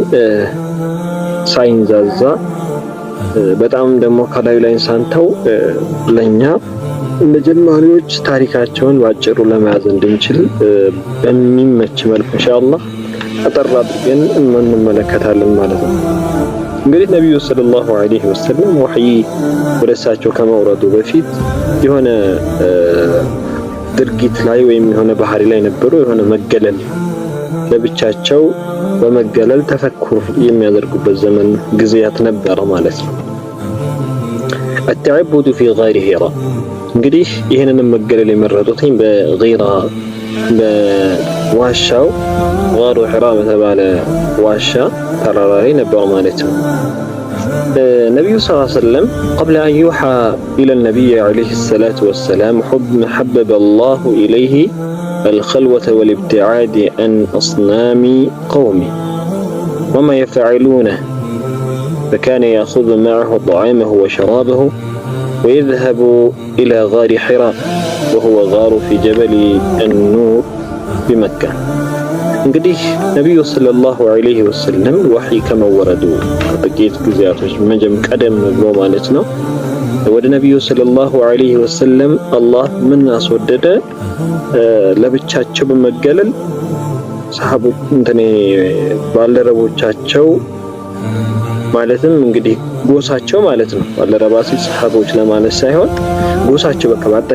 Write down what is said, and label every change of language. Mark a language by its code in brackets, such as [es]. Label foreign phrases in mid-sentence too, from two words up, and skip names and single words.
[am] ሳይንዛዛ በጣም ደግሞ ከላዩ ላይ ሳንተው ለኛ እንደ ጀማሪዎች ታሪካቸውን ባጭሩ ለመያዝ እንድንችል በሚመች መልኩ ኢንሻአላህ አጠር አድርገን እንመለከታለን ማለት ነው። እንግዲህ ነብዩ [ar] صلى الله عليه وسلم [am] ወህይ ወደ እሳቸው ከመውረዱ በፊት የሆነ ድርጊት ላይ ወይም የሆነ ባህሪ ላይ ነበሩ። የሆነ መገለል ለብቻቸው በመገለል ተፈኩር የሚያደርጉበት ዘመን ጊዜያት ነበረ ማለት ነው። [ar] التعبد في غار هراء [am] እንግዲህ ይሄንን መገለል የመረጡትኝ በጊራ በዋሻው ጋሩ ሒራ በተባለ ዋሻ ተራራ ላይ ነበር ማለት ነው። ነብዩ [ar] صلى الله عليه وسلم قبل أن يوحى إلى النبي عليه الصلاة والسلام حبب الله إليه الخلوة والابتعاد عن أصنام قومه وما يفعلونه، فكان يأخذ معه طعامه وشرابه ويذهب إلى غار حراء وهو غار في جبل النور بمكة። [am] እንግዲህ ነብዩ [ar] صلى الله عليه وسلم [am] ወህይ ከመወረዱ ጥቂት ጊዜያቶች ቀደም ብሎ ማለት ነው ወደ ነብዩ [ar] صلى الله عليه وسلم [am] አላህ ምን አስወደደ? ለብቻቸው በመገለል ሰሃቦች ባልደረቦቻቸው ማለትም እንግዲህ ጎሳቸው ማለት ነው። ባልደረባ ሲል ሰሃቦች ለማለት ሳይሆን ጎሳቸው በቃ